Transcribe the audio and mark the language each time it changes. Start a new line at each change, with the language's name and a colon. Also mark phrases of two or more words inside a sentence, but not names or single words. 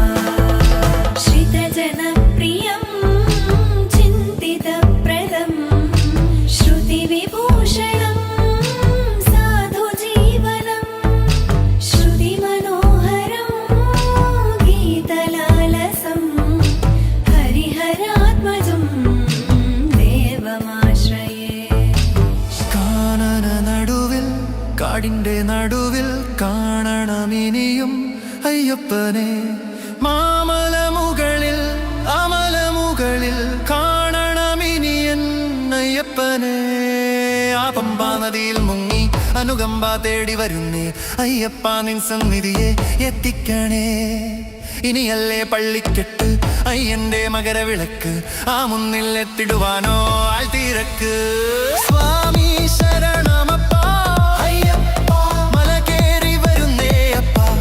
Sanskrit: श्रितजनप्रियं चिन्तितप्रदं श्रुतिविभूषणं साधुजीवनं श्रुतिमनोहरं गीतलालसं हरिहरात्मजं देवमाश्रये।
Malayalam: കാനന നടുവിൽ കാടിന്റെ നടുവിൽ കാണണമിനിയും അയ്യപ്പനെ മാമലമുകളിൽ അമലമുകളിൽ കാണണം അയ്യപ്പനെ ആ പമ്പാ നദിയിൽ മുങ്ങി അനുകമ്പ തേടി വരുന്നേ അയ്യപ്പ നിൻ സന്നിധിയെ എത്തിക്കണേ ഇനിയല്ലേ പള്ളിക്കെട്ട് അയ്യന്റെ മകരവിളക്ക് ആ മുന്നിൽ എത്തിടുവാനോ ആൾത്തിരക്ക് സ്വാമി ശരണമപ്പ അയ്യപ്പ മല കേറി വരുന്നേ അപ്പ